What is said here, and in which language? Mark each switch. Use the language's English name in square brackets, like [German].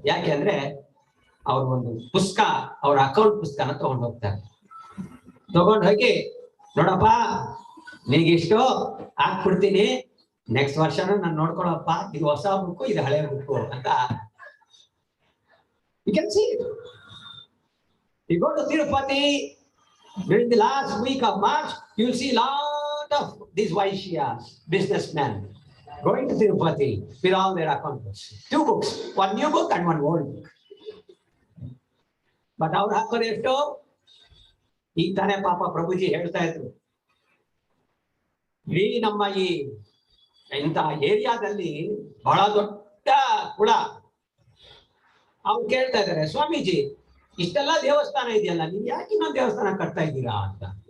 [Kannada] ಯಾಕೆಂದ್ರೆ ಅವ್ರ ಒಂದು ಪುಸ್ತಕ, ಅವ್ರ ಅಕೌಂಟ್ ಪುಸ್ತಕನ ತಗೊಂಡು ಹೋಗ್ತಾರೆ. ತಗೊಂಡು ಹೋಗಿ, ನೋಡಪ್ಪ ನಿನಗಿಷ್ಟು ಹಾಕ್ಬಿಡ್ತೀನಿ, ನೆಕ್ಸ್ಟ್ ವರ್ಷನ ನಾನು ನೋಡ್ಕೊಳಪ್ಪ, ಇದು ಹೊಸ ಬುಕ್ಕು, ಇದು ಹಳೆ ಬುಕ್ಕು ಅಂತ. [English] You can see it. You go to Tirupati during the last week of March, you will see a lot of these Vaishyas, businessmen, going to Tirupati with all their account books. 2 books, one new book and one old book. [Kannada] But ಅವ್ರು ಹಾಕೋದು ಎಷ್ಟು? ಈಗ ತಾನೇ ಪಾಪ ಪ್ರಭುಜಿ ಹೇಳ್ತಾ ಇದ್ರು, ಇಡೀ ನಮ್ಮ ಈ ಇಂಥ ಏರಿಯಾದಲ್ಲಿ ಬಹಳ ದೊಡ್ಡ ಕುಳ. ಅವ್ರು ಕೇಳ್ತಾ ಇದ್ದಾರೆ, ಸ್ವಾಮೀಜಿ ಇಷ್ಟೆಲ್ಲ ದೇವಸ್ಥಾನ ಇದೆಯಲ್ಲ, ನೀವು ಯಾಕೆ ಇನ್ನೊಂದು ದೇವಸ್ಥಾನ ಕಟ್ತಾ ಇದ್ದೀರಾ ಅಂತ.